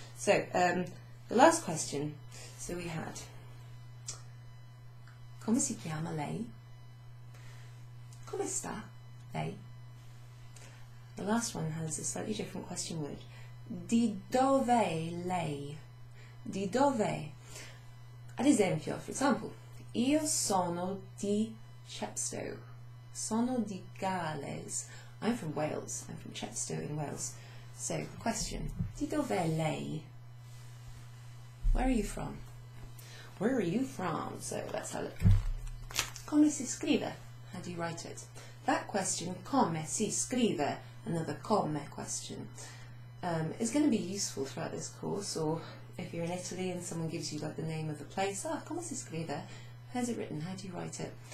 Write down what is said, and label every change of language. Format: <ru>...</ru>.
<en>So the last question. So we had.</en> <it>Come si chiama lei? Come sta lei?</it> <en>The last one has a slightly different question word.</en> <it>Di dove lei? Di dove? Ad esempio,</it> <en>for example,</en> <it>io sono di Chepstow. Sono di Gales.</it> <en>I'm from Wales. I'm from Chepstow in Wales. So, question.</en> <it>Di dove lei?</it> <en>Where are you from? Where are you from? So let's have a look.</en> <it>Come si scrive?</it> <en>How do you write it? That question,</en> <it>come si scrive,</it> <en>another come question, is going to be useful throughout this course, or if you're in Italy and someone gives you like the name of a place, come si scrive, How's it written? How do you write it?</en>